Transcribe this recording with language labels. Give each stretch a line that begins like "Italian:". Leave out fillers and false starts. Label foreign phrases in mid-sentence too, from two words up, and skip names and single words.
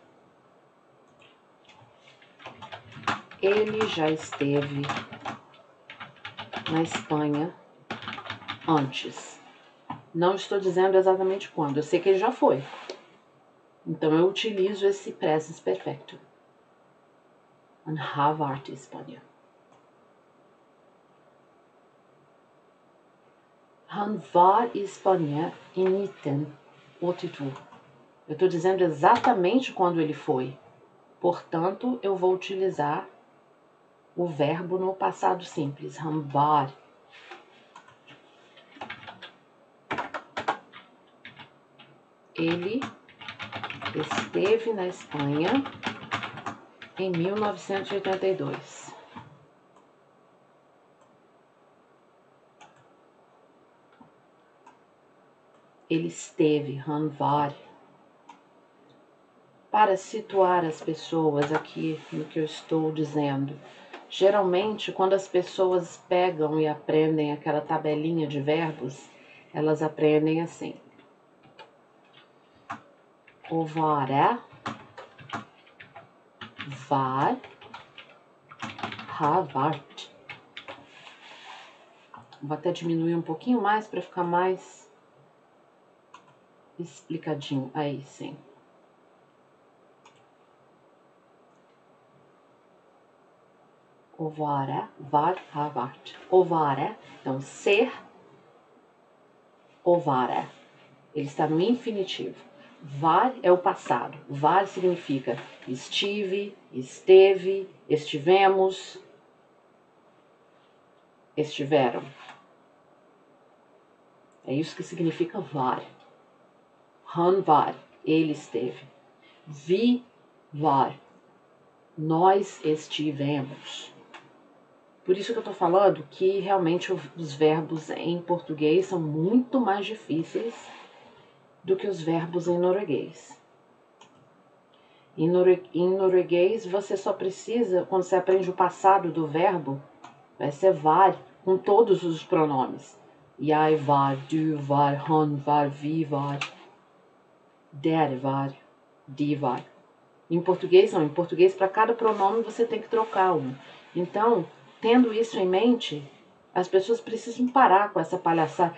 Portuguese: Ele já esteve na Espanha antes. Não estou dizendo exatamente quando. Eu sei que ele já foi. Então eu utilizo esse
English: present perfecto.
Norwegian: Han har varit i Espanha. Han var i Espanha em 1982.
Portuguese: Eu estou dizendo exatamente quando ele foi. Portanto, eu vou utilizar o verbo no passado simples.
Norwegian: Han var.
Portuguese: Ele esteve na Espanha em 1982. Ele esteve,
Norwegian: han var.
Portuguese: Para situar as pessoas aqui no que eu estou dizendo, geralmente quando as pessoas pegam e aprendem aquela tabelinha de verbos, elas aprendem assim.
Norwegian: O vara, var, har varit.
Portuguese: Vou até diminuir um pouquinho mais para ficar mais explicadinho. Aí sim.
Norwegian: O vara, var, har varit. O vara,
Portuguese: então ser,
Norwegian: o vara.
Portuguese: Ele está no infinitivo. Var é o passado. Var significa estive, esteve, estivemos, estiveram. É isso que significa var.
Norwegian: Han var,
Portuguese: ele esteve.
Norwegian: Vi var,
Portuguese: nós estivemos. Por isso que eu estou falando que realmente os verbos em português são muito mais difíceis do que os verbos em norueguês. Em norueguês, você só precisa, quando você aprende o passado do verbo, vai ser var, com todos os pronomes.
Norwegian: Jeg var, du var, han var, vi var, der var, de var.
Portuguese: Em português, não. Em português, para cada pronome, você tem que trocar um. Então, tendo isso em mente, as pessoas precisam parar com essa palhaçada.